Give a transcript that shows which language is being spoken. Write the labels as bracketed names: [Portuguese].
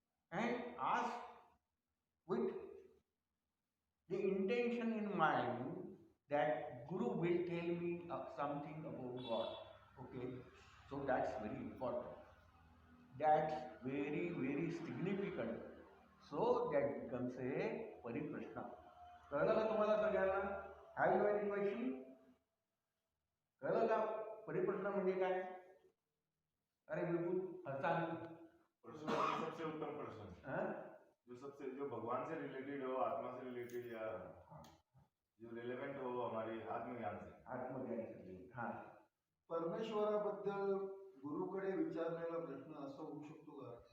[English] And ask with the intention in mind that Guru will tell me something about God. Okay? So that's very important. That's very, very significant. So that becomes a pariprashna. [Marathi] कळलं का तुम्हाला सगळ्यांना? [English] Have you any question? [Marathi] कळलं का परिप्रश्न म्हणजे काय? [Hindi] अरे बिल्कुल हसान प्रश्न सबसे उत्तम प्रश्न जो सबसे जो भगवान से रिलेटेड हो, आत्मा से रिलेटेड या जो रिलेवेंट हो हमारी आत्मज्ञान से. हाँ, [Marathi] परमेश्वराबद्दल गुरुकडे विचारलेला प्रश्न असा होऊ शकतो का?